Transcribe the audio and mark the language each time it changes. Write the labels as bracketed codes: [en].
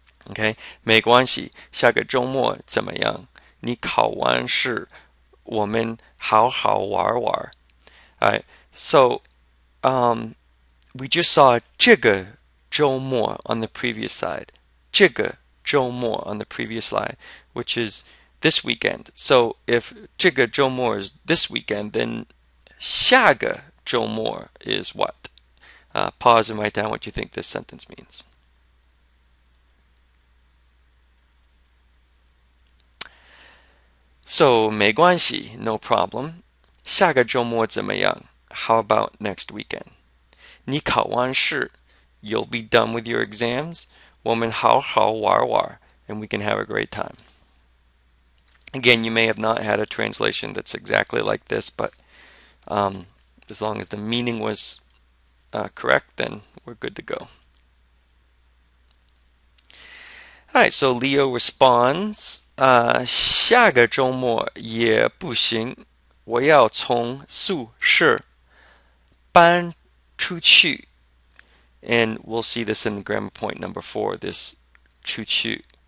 [zh] OK，没关系，下个周末怎么样？你考完试，我们好好玩玩。 [en] Alright, so we just saw 这个周末 on the previous side. 这个周末 on the previous slide, which is this weekend. So if 这个周末 is this weekend, then 下个周末 is what? Pause and write down what you think this sentence means. So 没关系, no problem. [zh] 下个周末怎么样? [en] How about next weekend? [zh] 你考完试, [en] you'll be done with your exams. [zh] 我们好好玩玩, [en] and we can have a great time. Again, you may have not had a translation that's exactly like this, but as long as the meaning was correct, then we're good to go. Alright, so Leo responds, [zh] 下个周末也不行，我要从宿舍搬出去. [en] And we'll see this in grammar point number 4, this 出去.